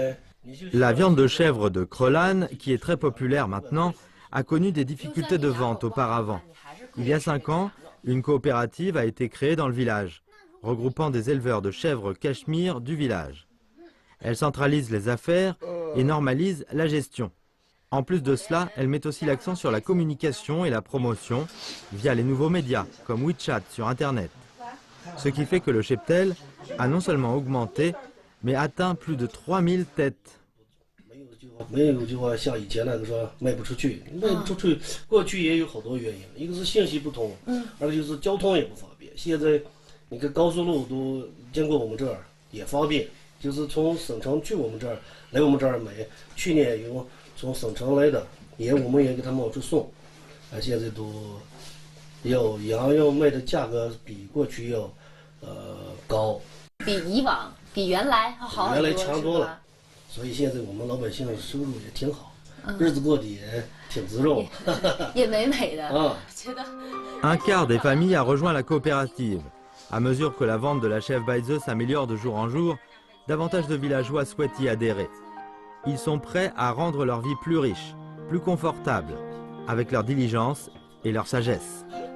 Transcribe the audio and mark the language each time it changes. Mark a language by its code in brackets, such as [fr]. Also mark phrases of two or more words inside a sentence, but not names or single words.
[fr] La viande de chèvre de Crelane, qui est très populaire maintenant, a connu des difficultés de vente auparavant. Il y a 5 ans, une coopérative a été créée dans le village, regroupant des éleveurs de chèvres cachemire du village. Elle centralise les affaires et normalise la gestion. En plus de cela, elle met aussi l'accent sur la communication et la promotion via les nouveaux médias, comme WeChat sur Internet. Ce qui fait que le cheptel a non seulement augmenté, mais atteint plus de 3000 têtes. [zh] 没有就话像以前那个说卖不出去，过去也有好多原因，一个是信息不通，二个就是交通也不方便。现在你看高速路都经过我们这儿也方便，就是从省城去我们这儿来我们这儿买，去年有从省城来的，我们也给他们往出送，现在都羊要卖的价格比过去要高，比以往比原来好很多，原来强多了。所以现在我们老百姓收入也挺好，日子过得也挺滋润，也美美的。 [fr] Un quart des familles a rejoint la coopérative. À mesure que la vente de la chèvre Baize s'améliore de jour en jour, davantage de villageois souhaitent y adhérer. Ils sont prêts à rendre leur vie plus riche, plus confortable, avec leur diligence et leur sagesse.